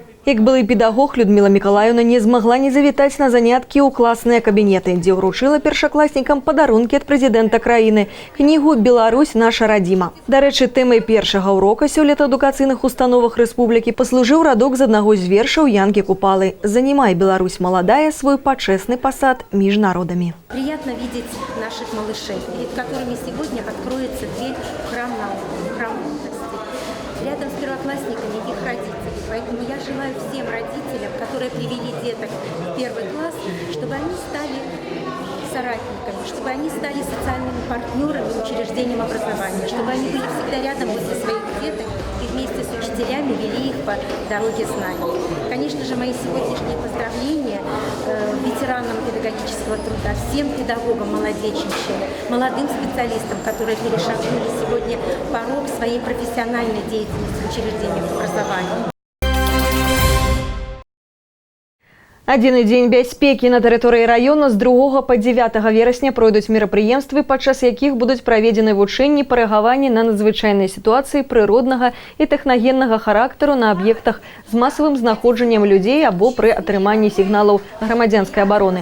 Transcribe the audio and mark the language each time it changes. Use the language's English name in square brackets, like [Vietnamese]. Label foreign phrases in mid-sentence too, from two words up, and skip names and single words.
[Belarusian] Як былы педагог, Людміла Мікалаевна не змагла не завітаць на заняткі ў класныя кабінеты, дзе ўручыла першакласнікам падарункі ад прэзідэнта краіны, кнігу «Беларусь наша радзіма». Дарэчы, тэмай першага ўрока сёлета адукацыйных установах рэспублікі паслужыў радок з аднаго з вершаў Янкі Купалы «Занимай, Беларусь молодая, свой почесный посад між народами». [Russian] Приятно видеть наших малышей, перед которыми сегодня откроется дверь в храм науки, в храм мудрости. Рядом с первоклассниками их родители. Поэтому я желаю всем родителям, которые привели деток в первый класс, чтобы они стали соратниками, чтобы они стали социальными партнерами учреждением образования, чтобы они были всегда рядом возле своих деток и вместе с учителями вели их по дороге знаний. Конечно же, мои сегодняшние поздравления ветеранам педагогического труда, всем педагогам молодечничьим, молодым специалистам, которые перешагнули сегодня порог своей профессиональной деятельности в учреждениях образования. [Belarusian] Адзіны дзень бяспекі на тэрыторыі раёна з 2 па 9 верасня пройдуць мерапрыемствы, падчас якіх будуць праведзены вучэнні па рэагаванні на надзвычайныя сітуацыі прыроднага і тэхнагеннага характару на аб'ектах з масавым знаходжаннем людзей або пры атрыманні сігналаў грамадзянскай абароны.